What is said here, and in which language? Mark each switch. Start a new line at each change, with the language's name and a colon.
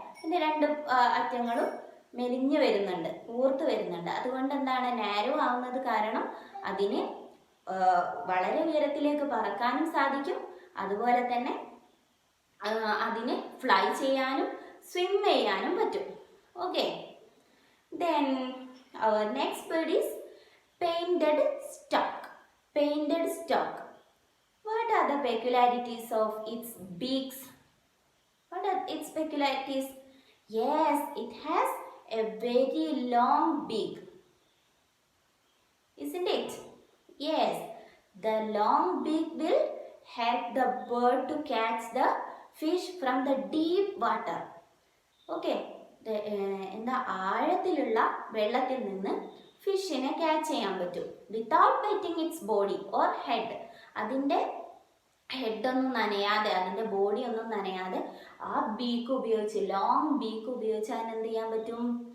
Malayalam: അതിൻ്റെ രണ്ട് അറ്റങ്ങളും മെലിഞ്ഞു വരുന്നുണ്ട്, കൂർത്ത് വരുന്നുണ്ട്. അതുകൊണ്ട് എന്താണ്? നാരോ ആവുന്നത് കാരണം അതിന് വളരെ ഉയരത്തിലേക്ക് പറക്കാനും സാധിക്കും, അതുപോലെ തന്നെ അതിന് ഫ്ലൈ ചെയ്യാനും സ്വിം ചെയ്യാനും പറ്റും.
English: Okay, then our next bird is painted stork. Painted stork. What are the peculiarities of its beaks? What are its peculiarities? Yes, it has a very long beak, isn't it? Yes, the long beak will help the bird to catch the fish from the deep water.
Malayalam: Okay, എന്താ ആഴത്തിലുള്ള വെള്ളത്തിൽ നിന്ന് ഫിഷിനെ catch ചെയ്യാൻ പറ്റും
English: Without wetting its body or head.
Malayalam: അതിൻ്റെ ഹെഡൊന്നും നനയാതെ, അതിൻ്റെ body ഒന്നും നനയാതെ ആ ബീക്ക് ഉപയോഗിച്ച്, ലോങ് ബീക്ക് ഉപയോഗിച്ച് അതിനെന്ത് ചെയ്യാൻ പറ്റും?